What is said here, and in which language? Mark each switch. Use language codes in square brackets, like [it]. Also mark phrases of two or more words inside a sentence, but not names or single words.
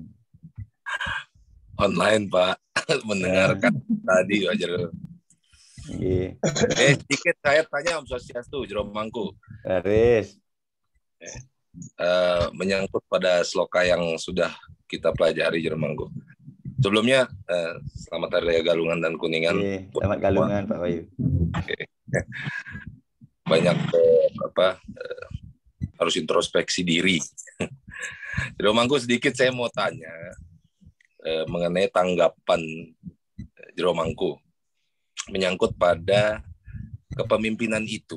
[id] Online, Pak. Mendengarkan tadi wajar. Sedikit saya tanya [ban] Om Swastiastu, [id] Jero Mangku. Haris. Menyangkut pada sloka yang sudah kita pelajari, Jero Mangku. Sebelumnya, selamat Hari Raya Galungan dan Kuningan. Selamat Galungan, Pak Wahyu. Banyak harus introspeksi diri. Jero Mangku, sedikit saya mau tanya mengenai tanggapan Jero Mangku menyangkut pada kepemimpinan itu.